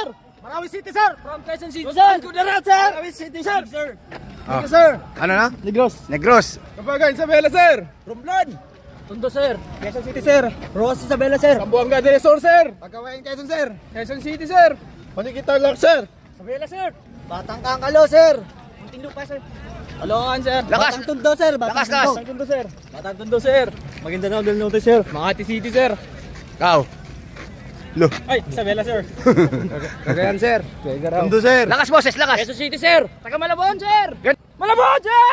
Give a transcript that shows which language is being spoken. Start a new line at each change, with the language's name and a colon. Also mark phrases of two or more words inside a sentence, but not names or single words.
Filipino: Marawi City, sir. From Quezon City, sir. Kudarat, sir. Marawi City, sir. Oh. Sir. Ano na? Negros. Negros. Kapagan, Isabela, sir. Romblon. Tondo, sir. Quezon City, sir. Rojas, Isabela, sir. Sambuanga del Sur, sir. Pagkawain, Quezon, sir. Quezon City, sir. Panikitan lang, sir. Isabela, sir. Batang Kangkalo, sir. Munting lupa, sir. Alokan, sir. Lakas. Batang Tondo, sir. Lakas. Batang Tondo, sir. Batang Tondo, sir. Maguindanao del Norte, sir. Makati City, sir. Kau. Lo. Ay, Isabela, sir. Cagayan, sir. Tondo, sir. Lakas, boses, lakas. Quezon City, sir. Taga Malabon, sir. Malabon, sir.